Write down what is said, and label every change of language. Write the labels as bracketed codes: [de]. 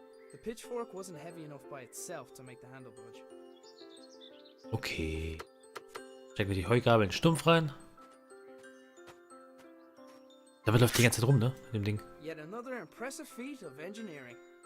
[en] The pitchfork wasn't heavy enough by itself to make the handle budge. Okay. [de] Stecken wir die Heugabel in den Stumpf rein. Damit läuft die ganze Zeit rum, ne? Mit dem Ding. [en] Yet another impressive feat of engineering.